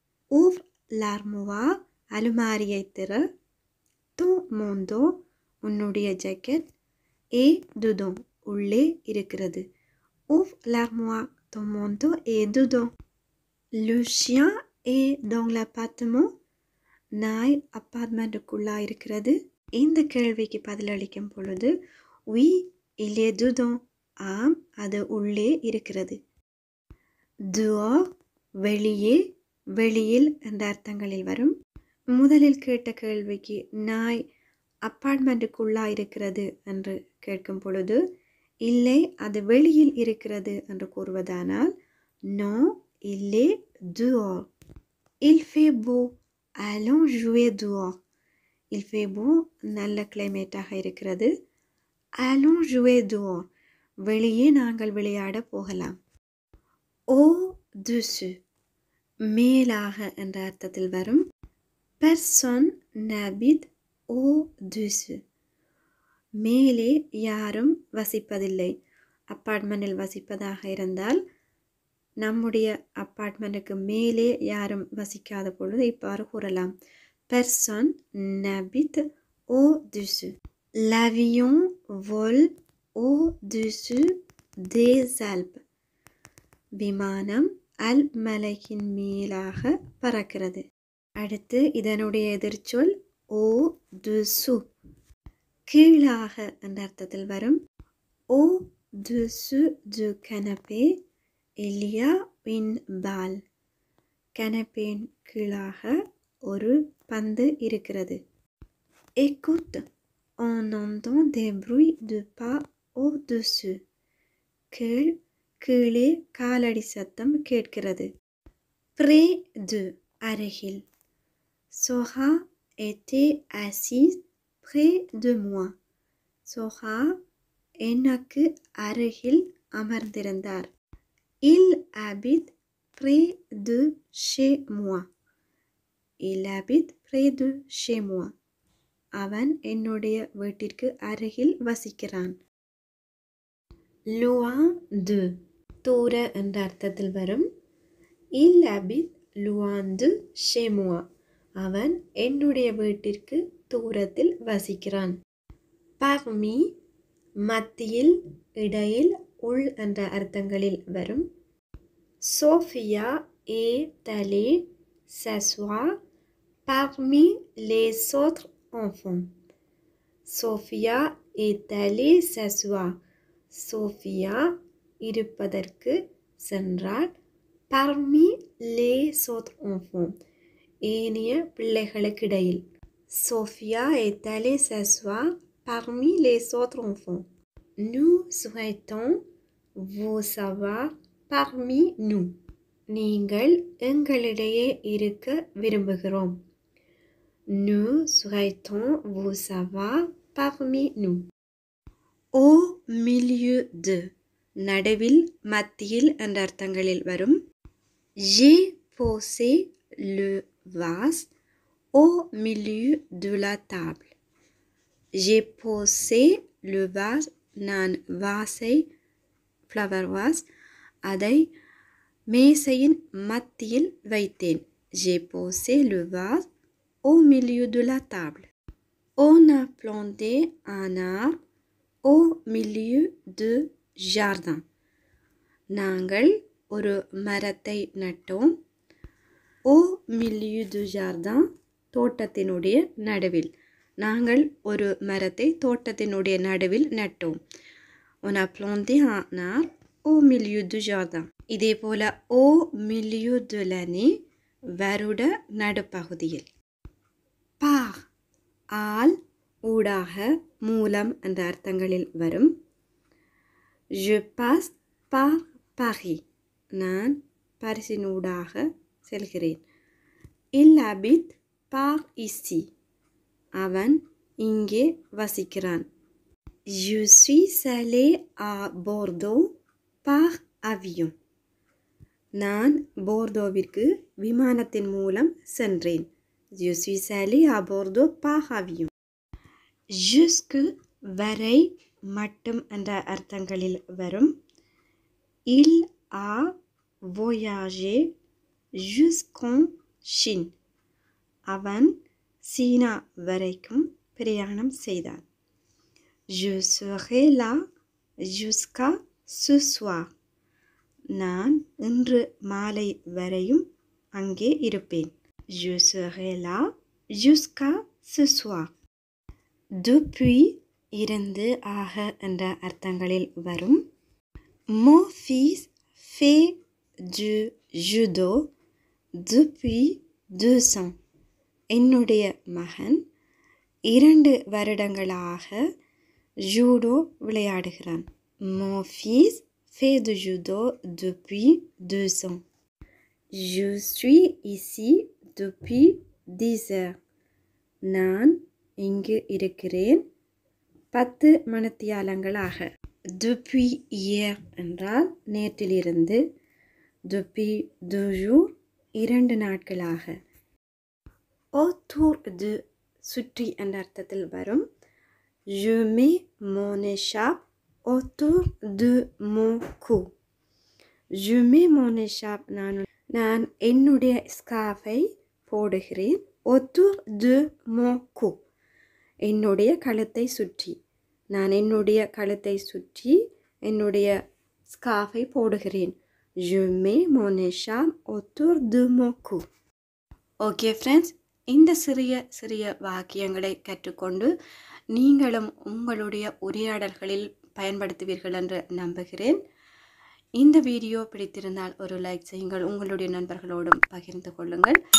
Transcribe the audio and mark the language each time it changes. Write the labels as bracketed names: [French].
[French] Ouvre l'armoire, [Tamil] அலுமாரியை திற. [French] Ton manteau, [Tamil] உன்னுடைய jacket, [French] est dedans, [Tamil] உள்ளே இருக்கிறது. [French] Ouvre l'armoire, ton manteau est dedans. Le chien est dans l'appartement. [Tamil] நாய் அப்பார்ட்மெண்ட்டுக்குள்ளா இருக்கிறது. இந்த கேள்விக்கு பதிலளிக்கும் பொழுது [French] oui, il est dedans. [Tamil] ஆம், அது உள்ளே இருக்கிறது. dehors வெளியே, வெளியில் என்ற அர்த்தங்களில் வரும். முதலில் கேட்ட கேள்விக்கு நாய் அப்பார்ட்மெண்ட்டுக்குள்ளா இருக்கிறது என்று கேட்கும் பொழுது இல்லை, அது வெளியில் இருக்கிறது என்று கூறுவதானால் [French] non, il est dehors. Il fait beau. Allons jouer dehors. Il fait beau, [Tamil] நல்ல கிளைமேட்டாக இருக்கிறது. [French] Allons jouer dehors. [Tamil] வெளியே நாங்கள் விளையாட போகலாம். Au-dessus மேலாக என்ற அர்த்தத்தில் வரும். [French] Personne n'habite au-dessus. [Tamil] மேலே யாரும் வசிப்பதில்லை. அப்பார்ட்மெண்டில் வசிப்பதாக இருந்தால் நம்முடைய அப்பார்ட்மெண்ட்டுக்கு மேலே யாரும் வசிக்காத பொழுது இவ்வாறு கூறலாம். [French] Personne n'habite au-dessus. L'avion vole au-dessus des Alpes. [Tamil] விமானம் அல்ப் மலையின் மேலாக பறக்கிறது. அடுத்து இதனுடைய எதிர்ச்சொல் au-dessous கீழாக என்ற அர்த்தத்தில் வரும். [French] Au-dessous du canapé il y a une balle. [Tamil] கனப்பேன் கீழாக ஒரு பந்து இருக்கிறது. [French] Écoute, on entend des bruits de pas au-dessus. [Tamil] கீழ், கீழே காலடி சத்தம் கேட்கிறது. [French] Près de அருகில். Sora était assise près de moi. [Tamil] Sora எனக்கு அருகில் அமர்ந்திருந்தார். [French] Il habite près de chez moi. Il habite près de chez moi. [Tamil] அவன் என்னுடைய வீட்டிற்கு அருகில் வசிக்கிறான். Loin de தூர என்ற அர்த்தத்தில் வரும். [French] Il habite loin de chez moi. [Tamil] அவன் என்னுடைய வீட்டிற்கு தூரத்தில் வசிக்கிறான். Parmi மத்தியில், இடையில், உள் என்ற அர்த்தங்களில் வரும். [French] Sophia est allée s'asseoir parmi les autres enfants. Sophia est allée s'asseoir. [Tamil] Sophia இருப்பதற்கு சென்றாள். [French] Parmi les autres enfants. [Tamil] ஏனைய பிள்ளைகளுக்கிடையில். [French] Sophia est allée s'asseoir parmi les autres enfants. Nous souhaitons vous savoir parmi nous. [Tamil] நீங்கள் எங்களிடையே இருக்க விரும்புகிறோம். [French] Nous souhaitons vous savoir parmi nous. Au milieu de. [Tamil] நடுவில், மத்தியில் என்ற அர்த்தங்களில் வரும். [French] J'ai posé le vase au milieu de la table. J'ai posé le vase. [Tamil] நான் வாஸை, flower vase, அதை மேசையின் மத்தியில் வைத்தேன். [French] J'ai posé le vase au milieu de la table. On a planté un arbre au milieu de jardin. [Tamil] நாங்கள் ஒரு மரத்தை நட்டோம். [French] Au milieu de jardin, [Tamil] தோட்டத்தினுடைய நடுவில். நாங்கள் ஒரு மரத்தை தோட்டத்தினுடைய நடுவில் நட்டோம். [French] On a planté un arbre au milieu du jardin. [Tamil] இதே போல [French] au milieu de l'année, [Tamil] வருட நடுப்பகுதியில். Par, ஆல், ஊடாக, மூலம் என்ற அர்த்தங்களில் வரும். [French] Je passe par Paris. [Tamil] நான் பாரிஸினூடாக செல்கிறேன். [French] Il habite par ici. [Tamil] அவன் இங்கே வசிக்கிறான். [French] Je suis allé à Bordeaux par avion. [Tamil] நான் போர்தோவிற்கு விமானத்தின் மூலம் சென்றேன். [French] Je suis allé à Bordeaux par avion. [Tamil] Jusque, வரை, மட்டும் என்ற அர்த்தங்களில் வரும். [French] Il a voyagé jusqu'en Chine. [Tamil] அவன் சீனா வரைக்கும் பிரயாணம் செய்தான். [French] Je serai là jusqu'à ce soir. [Tamil] நான் இன்று மாலை வரையும் அங்கே இருப்பேன். [French] Je serai là jusqu'à ce soir. [Tamil] Depuis, இருந்து, ஆக என்ற அர்த்தங்களில் வரும். [French] Mon fils fait du judo depuis 2 ans. [Tamil] என்னுடைய மகன் 2 வருடங்களாக judo விளையாடுகிறான். [French] Mon fils fait du judo depuis 2 ans. Je suis ici depuis 10 heures. [Tamil] நான் இங்கு இருக்கிறேன் 10 மணித்தியாலங்களாக. [French] Depuis hier [Tamil] என்றால் நேற்றிலிருந்து. [French] Depuis 2 jours 2 [Tamil] நாட்களாக. Autour de, சுற்றி என்ற அர்த்தத்தில் வரும். [French] Je mets mon écharpe autour de mon cou. Je mets mon écharpe. [Tamil] நான் என்னுடைய ஸ்கார்ஃபை போடுகிறேன். [French] Autour de mon cou. [Tamil] என்னுடைய கழுத்தை சுற்றி. நான் என்னுடைய கழுத்தை சுற்றி என்னுடைய ஸ்கார்ஃபை போடுகிறேன். [French] Je mets mon écharpe autour de mon cou. [Tamil] Okay friends, இந்த சிறிய வாக்கியங்களை கற்றுக்கொண்டு நீங்களும் உங்களுடைய உரையாடல்களில் பயன்படுத்துவீர்கள் என்று நம்புகிறேன். இந்த வீடியோ பிடித்திருந்தால் ஒரு லைக் செய்யுங்கள். உங்களுடைய நண்பர்களோடும் பகிர்ந்து கொள்ளுங்கள்.